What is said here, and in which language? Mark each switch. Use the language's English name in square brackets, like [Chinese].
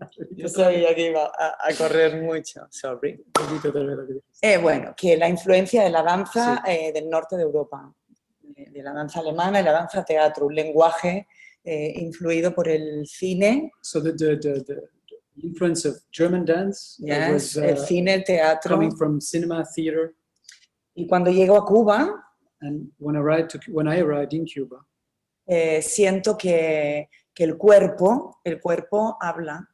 [Spanish] Yo sabía que iba a correr mucho, [English] sorry. [Spanish] Bueno, que la influencia de la danza del norte de Europa, de la danza alemana y la danza teatro, un lenguaje influido por el cine. [English] So the influence of German dance was [Spanish] el cine, el teatro. [English] Coming from cinema, theater. [Spanish] Y cuando llego a Cuba, [English] and when I arrived in Cuba, [Spanish] siento que el cuerpo habla.